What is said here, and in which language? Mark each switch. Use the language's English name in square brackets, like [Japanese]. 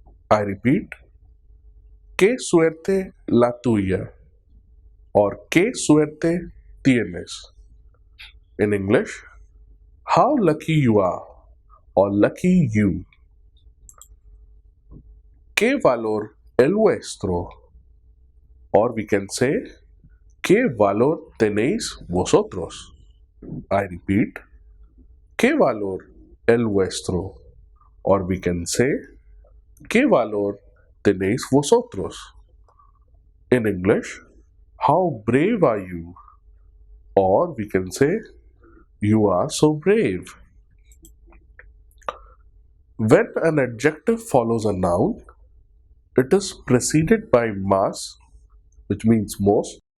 [English] I repeat, [Spanish] qué suerte la tuya. Or qué suerte tienes. [English] In English, how lucky you are, or lucky you. [Spanish] ¿Qué valor el vuestro? [English] Or we can say, [Spanish] ¿qué valor tenéis vosotros? [English] I repeat, [Spanish] ¿qué valor el vuestro? [English] Or we can say, [Spanish] ¿qué valor tenéis vosotros? [English] In English, how brave are you? Or we can say, you are so brave. When an adjective follows a noun, it is preceded by más, which means most.